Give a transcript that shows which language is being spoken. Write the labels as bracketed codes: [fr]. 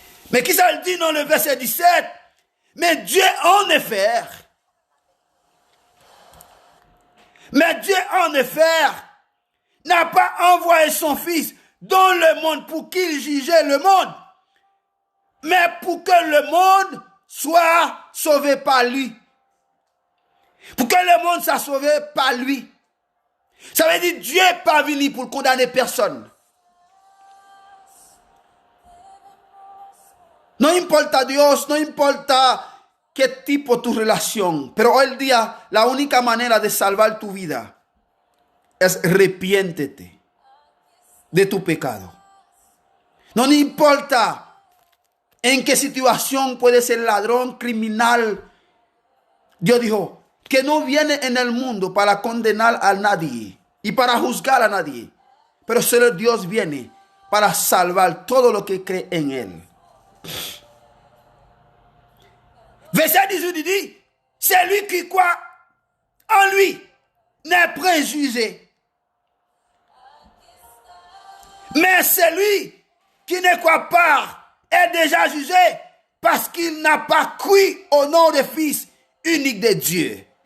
[fr] Mais qui ça le dit dans le verset 17? Mais Dieu en effet, n'a pas envoyé son Fils dans le monde pour qu'il jugeait le monde, mais pour que le monde soit sauvé par lui. Pour que le monde soit sauvé par lui. Ça veut dire Dieu n'est pas venu pour condamner personne. [es] No importa Dios, no importa qué tipo tu relación, pero hoy día la única manera de salvar tu vida es arrepiéntete de tu pecado. No importa en qué situación puede ser ladrón, criminal. Dios dijo que no viene en el mundo para condenar a nadie y para juzgar a nadie, pero solo Dios viene para salvar todo lo que cree en él. [fr] Verset 18 dit, celui qui croit en lui n'est point jugé. Mais celui qui ne croit pas est déjà jugé parce qu'il n'a pas cru au nom du Fils unique de Dieu.